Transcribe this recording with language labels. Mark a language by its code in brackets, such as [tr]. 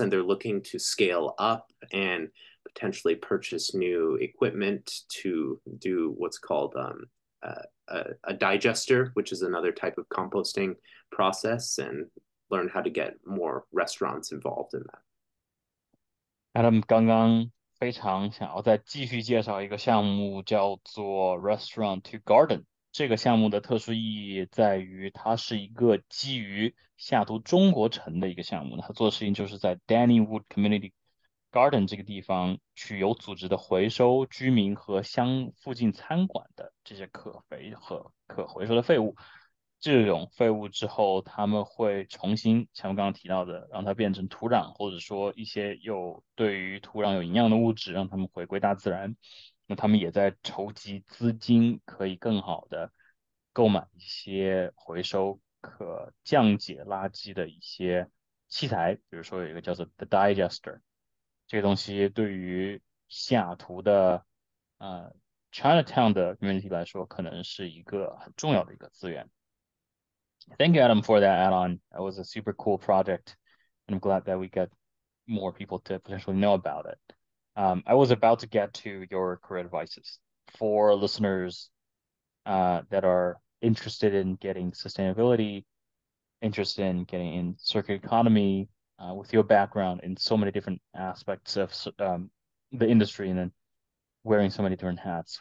[en] And they're looking to scale up and potentially purchase new equipment to do what's called a digester, which is another type of composting process, and learn how to get more restaurants involved in that. [zh] Adam 刚刚非常想要再继续介绍一个项目，叫做 Restaurant to Garden。这个项目的特殊意义在于，它是一个基于西雅图中国城的一个项目。它做的事情就是在 Dannywood Community Garden 这个地方去有组织的回收居民和附近餐馆的这些可肥和可回收的废物。这种废物之后，他们会重新像我刚刚提到的，让它变成土壤，或者说一些对于土壤有营养的物质，让它们回归大自然。那他们也在筹集资金，可以更好的购买一些回收可降解垃圾的一些器材，比如说有一个叫做 The Digester，这个东西对于西雅图的呃 Chinatown 的 community 来说，可能是一个很重要的一个资源。 [en] Thank you, Adam, for that add-on. That was a super cool project, and I'm glad that we got more people to potentially know about it. I was about to get to your career advices for listeners that are interested in getting sustainability, interested in getting in circular economy, with your background in so many different aspects of the industry and then wearing so many different hats.